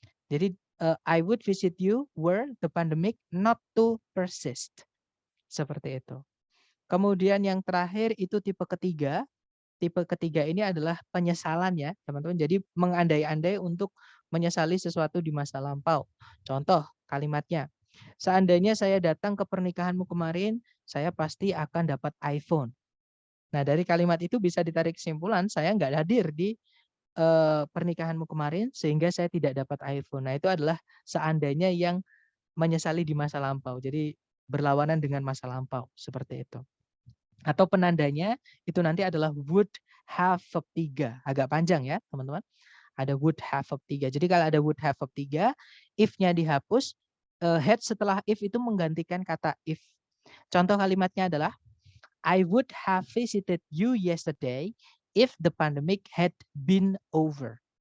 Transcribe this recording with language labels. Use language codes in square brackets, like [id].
[id] Jadi [en] I would visit you were the pandemic not to persist. [id] Seperti itu. Kemudian yang terakhir itu tipe ketiga. Tipe ketiga ini adalah penyesalan ya, teman-teman. Jadi mengandai-andai untuk menyesali sesuatu di masa lampau. Contoh kalimatnya. Seandainya saya datang ke pernikahanmu kemarin, saya pasti akan dapat iPhone. Nah, dari kalimat itu bisa ditarik kesimpulan saya nggak hadir di pernikahanmu kemarin sehingga saya tidak dapat iPhone. Nah, itu adalah seandainya yang menyesali di masa lampau. Jadi berlawanan dengan masa lampau seperti itu. Atau penandanya itu nanti adalah would have verb 3. Agak panjang ya, teman-teman. Ada would have verb 3. Jadi kalau ada would have verb 3, if-nya dihapus, had setelah if itu menggantikan kata if. Contoh kalimatnya adalah [en] I would have visited you yesterday if the pandemic had been over.